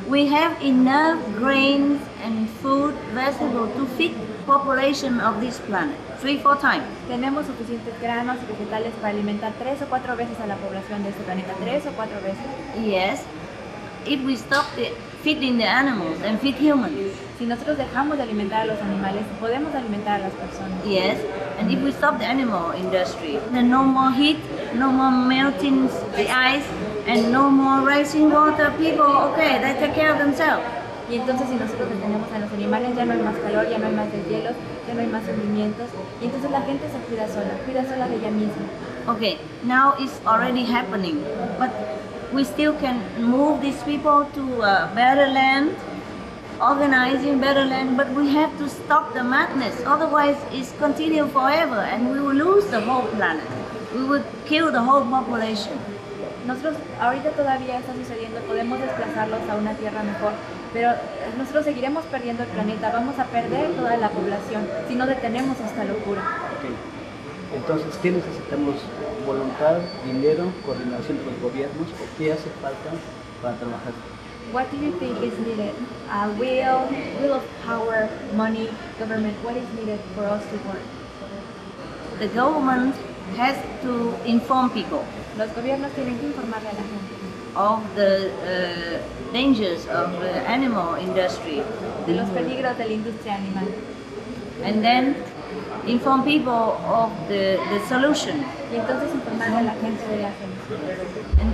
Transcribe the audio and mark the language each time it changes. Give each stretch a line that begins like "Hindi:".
English: We have enough grains and food, vegetables to feed population of this planet 3-4 times.
Spanish: Tenemos suficientes granos y vegetales para alimentar 3 o 4 veces a la población de este planeta, 3 o 4 veces.
English: Yes, if we stop feeding the animals and feed humans.
Spanish: Si nosotros dejamos de alimentar a los animales, podemos alimentar a las personas.
English: Yes, and if we stop the animal industry, then no more heat, no more melting the ice, and no more rising water. People, okay, they take care of themselves.
Spanish: Y entonces si nosotros detenemos a los animales, ya no hay más calor, ya no hay más deshielos, ya no hay más hundimientos. Y entonces la gente se cuida sola de ella misma.
English: Okay, now it's already happening, but we still can move these people to a better land, organizing better land, but we have to stop the madness, otherwise it's continue forever and we will lose the whole planet. We will kill the whole population.
Spanish: Nosotros ahorita todavía está sucediendo, podemos desplazarlos a una tierra mejor, pero nosotros seguiremos perdiendo el planeta, vamos a perder toda la población si no detenemos esta locura.
English: Okay.
Spanish: Entonces, ¿qué necesitamos? ¿Voluntad, dinero, coordinación de los gobiernos o qué hace falta para trabajar?
English: What do you think is needed? Will of power, money, government, what is needed for us to work? The government has to inform people
Spanish: Los gobiernos tienen que informarle a la gente
English: of the dangers of the animal industry,
Spanish: de los peligros de la industria animal
English: and then inform people of the solution.
Spanish: y entonces informarle a la gente de la solución.